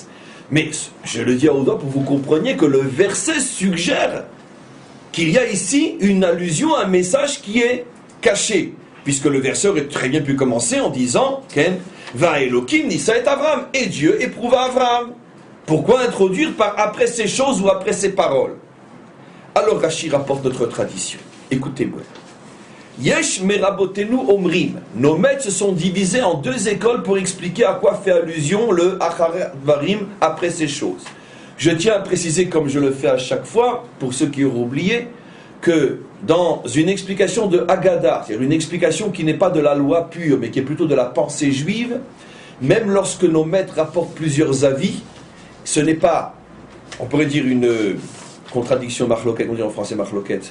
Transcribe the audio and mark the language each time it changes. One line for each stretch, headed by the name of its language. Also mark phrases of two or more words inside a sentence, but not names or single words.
French: Mais je le dis à haute voix pour que vous compreniez que le verset suggère qu'il y a ici une allusion à un message qui est caché. Puisque le verset aurait très bien pu commencer en disant «
Hebrew: והאלוהים ניסה את אברם
French: » et Dieu éprouva Avram. Pourquoi introduire par après ces choses ou après ces paroles? Alors Rachid rapporte notre tradition. Écoutez-moi.
Hebrew: יש מרבותינו אומרים.
French: Nos maîtres se sont divisés en deux écoles pour expliquer à quoi fait allusion le
Hebrew: אחר הדברים
French: après ces choses. Je tiens à préciser, comme je le fais à chaque fois, pour ceux qui auront oublié, que dans une explication de Haggadah, c'est-à-dire une explication qui n'est pas de la loi pure, mais qui est plutôt de la pensée juive, même lorsque nos maîtres rapportent plusieurs avis, ce n'est pas, on pourrait dire, une contradiction marloquette, on dit en français marloquette.